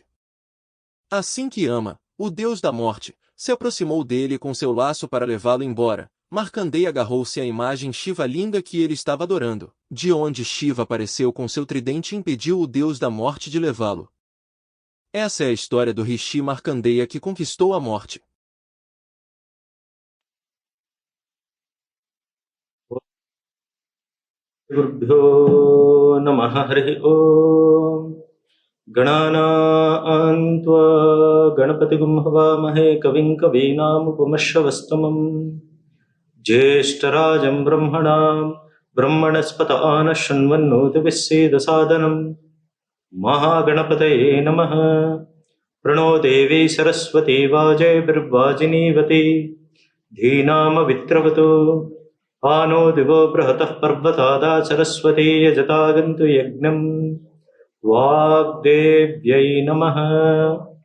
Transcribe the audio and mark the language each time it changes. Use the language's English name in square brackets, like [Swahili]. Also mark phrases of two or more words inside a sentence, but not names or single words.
[Portuguese] Assim que Yama, o deus da morte, se aproximou dele com seu laço para levá-lo embora, Markandeya agarrou-se à imagem Shiva linda que ele estava adorando, de onde Shiva apareceu com seu tridente e impediu o deus da morte de levá-lo. Essa é a história do Rishi Markandeya que conquistou a morte. [Sanskrit] गुरुभ्यो नमः हरिः ॐ गणानां त्वा गणपतिं हवामहे कविं कवीनाम् उपमश्रवस्तमम् ज्येष्ठराजं ब्रह्मणां ब्रह्मणस्पत आनःशृण्वन्नूति सीदसादनम् महागणपतये नमः प्र णो देवी सरस्वती वाजेभिर् वाजिनीवती धीनाम् अवित्र्यवतु आ नो दिवो बृहतः पर्वताद् सरस्वती यजता गन्तु यज्ञम् वाग्देव्यै नमः